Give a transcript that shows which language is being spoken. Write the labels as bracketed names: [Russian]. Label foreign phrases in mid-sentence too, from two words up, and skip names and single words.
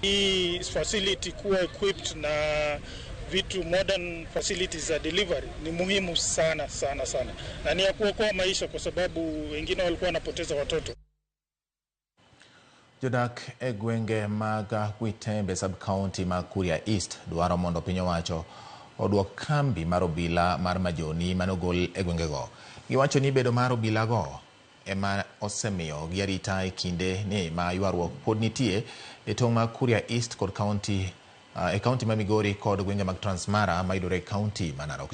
[Swahili] Hii facility kuwa equipped na vitu [English] modern facilities [Swahili] za delivery ni muhimu sana na ni ya kuokoa maisha, kwa sababu wengine walikuwa wanapoteza watoto. [Luo (Kenya and Tanzania)] Jodak e gwenge mag Gwitembe sub-county ma Kuria East dwaro mondo piny owacho oduok kambi mar obila mar majoni manogol e gwengego. Giwacho ni bedo mar obila go ema osemiyo gi arita e kinde ni ma ywaruok pod nitie e tong' ma Kuria East kod county e kaunti ma Migori kod gwenge mag Transmara ma yudore e kaunti ma Narok.